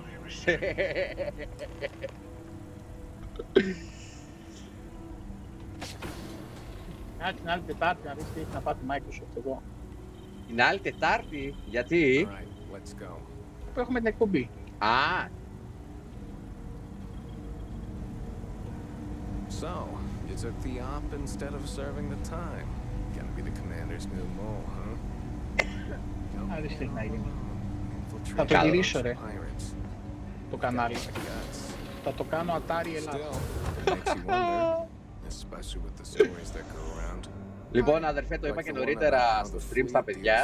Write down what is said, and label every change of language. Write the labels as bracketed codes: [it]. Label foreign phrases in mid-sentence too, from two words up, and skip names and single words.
[el] Κάτσε την άλλη Τετάρτη να δεις τι έχει να πάει τη Microsoft εδώ. Την άλλη Τετάρτη, γιατί? Που έχουμε την εκπομπή. Α! [en] So, you took the op instead of serving the time. Gonna be the commander's new mole, huh? [el] Άρα τι να γίνει. Θα το γυρίσω ρε, το κανάλι. Θα το κάνω Atari Ελλάδα. Λοιπόν, αδερφέ, το είπα και νωρίτερα στο stream στα παιδιά.